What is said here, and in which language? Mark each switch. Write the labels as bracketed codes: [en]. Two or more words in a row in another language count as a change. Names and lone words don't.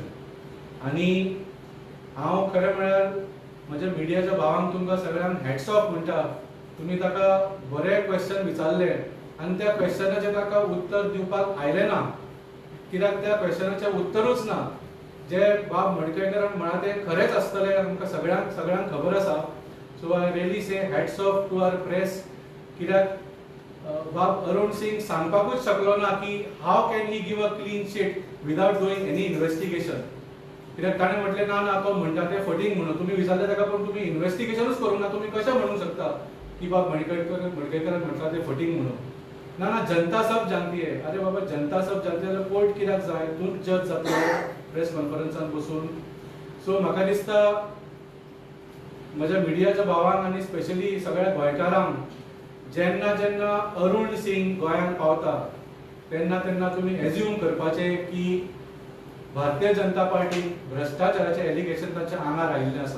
[kok] आनी हांव खरें म्हळ्यार म्हज्या मिडियाच्या भावांक तुमकां सगळ्यांक [en] hats off [kok] म्हणटा. तुमी ताका बरे क्वेश्चन विचारले आनी त्या क्वेश्चनाचें ताका उत्तर दिवपाक आयलें ना, कित्याक त्या क्वेश्चनाचें उत्तरूच ना. जे बाब मडकयकरान म्हळा तें खरेंच आसतलें, आमकां सगळ्यांक खबर आसा. [en] so I really say hats off to our press, [kok] कित्याक बाब अरुण सिंग सांगपाकूच शकलो ना की [en] how can he give a clean sheet without doing any investigation. [kok] कित्याक ताणें म्हटलें ना तो म्हणटा तें फटींग म्हणून. तुमी विचारलें ताका पूण तुमी इन्व्हेस्टिगेशनूच करूंक ना, तुमी कशें म्हणूंक शकता की बाब मडकयकरान म्हटलां तें फटींग म्हणून. [hi] ना जनता सब जानती है. अरे बाबा जनता सब जानती है [kok] जाल्यार कोर्ट कित्याक जाय? तूंच जज जातलो प्रेस कॉन्फरन्सान बसून. सो म्हाका दिसता म्हज्या मिडियाच्या भावांक आनी स्पेशली सगळ्या गोंयकारांक जेन्ना जेन्ना अरुण सिंग गोंयांत पावता तेन्ना तेन्ना तुमी एज्यूम करपाचें की भारतीय जनता पार्टीन भ्रष्टाचाराचें एलिगेशन तांच्या आंगार आयिल्लें आसा.